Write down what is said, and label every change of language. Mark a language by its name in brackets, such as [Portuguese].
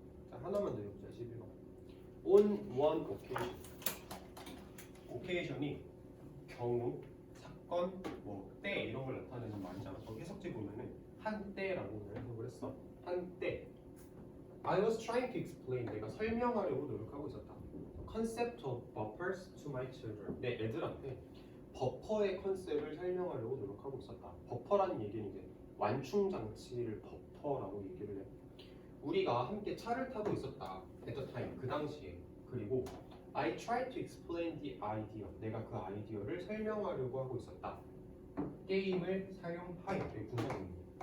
[Korean] 자, 하나만 더 해보자. 11번. [English] On one occasion. [Korean] occasion이 경우, 사건, 뭐 때 이런 걸 나타내는 말이잖아. 저 해석지 보면은 한때라고 해석을 했어. 한때. [English] I was trying to explain. [Korean] 내가 설명하려고 노력하고 있었다. [English] Concept of buffers to my children. [Korean] 내 애들한테 버퍼의 컨셉을 설명하려고 노력하고 있었다. 버퍼라는 얘기는 이제 완충 장치를 버퍼라고 얘기를 해. 우리가 함께 차를 타고 있었다. [English] at the time, [Korean] 그 당시에. 그리고 [English] I tried to explain the idea. [Korean] 내가 그 아이디어를 설명하려고 하고 있었다. 게임을 사용하여. 여기 분사입니다.